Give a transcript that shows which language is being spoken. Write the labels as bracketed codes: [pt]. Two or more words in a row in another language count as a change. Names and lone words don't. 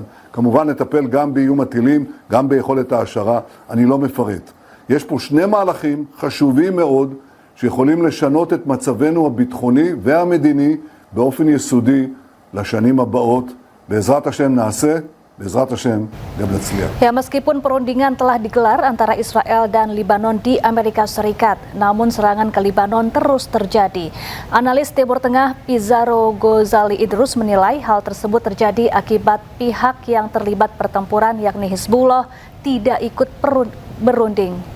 [he] כמובן נטפל גם באיום הטילים, גם ביכולת ההשערה, אני לא מפרט. יש פה 2 מהלכים חשובים מאוד, שיכולים לשנות את מצבנו הביטחוני והמדיני באופן יסודי לשנים הבאות. בעזרת השם נעשה, בעזרת השם גם naclihat. [id] Ya, meskipun perundingan telah digelar antara Israel dan Libanon di Amerika Serikat, namun serangan ke Libanon terus terjadi. Analis Timur Tengah Pizarro Gozali Idrus menilai hal tersebut terjadi akibat pihak yang terlibat pertempuran yakni Hizbullah tidak ikut berunding.